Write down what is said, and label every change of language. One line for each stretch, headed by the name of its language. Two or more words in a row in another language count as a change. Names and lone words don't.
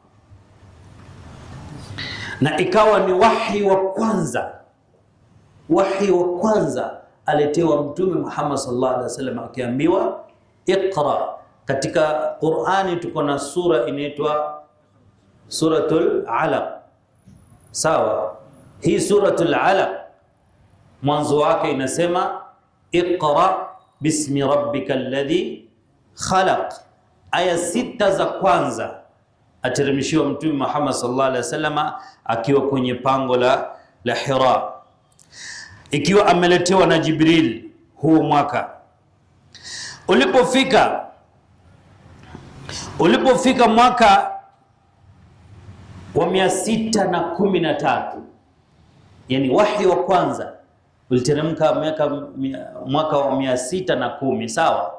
Swahili: Na ikawa ni wahi wa kwanza aletewa Mtume Muhammad
Arabic: صلى الله عليه وسلم
Swahili: akiambiwa iqra. Katika Qur'ani tuko na sura inaitwa Suratul Alaq, sawa? Hii Suratul Alaq mwanzo wake inasema
Arabic: اقرأ باسم ربك الذي خلق.
Swahili: Aya 6 za kwanza ateremshiwa Mtume Muhammad
Arabic: صلى الله عليه وسلم
Swahili: akiwa kwenye pango la Hira, ikiwa ameletewa na Jibril huo mwaka. Ulipofika mwaka wa 613, yani wahi wa kwanza uliteremka mwaka wa 610, sawa?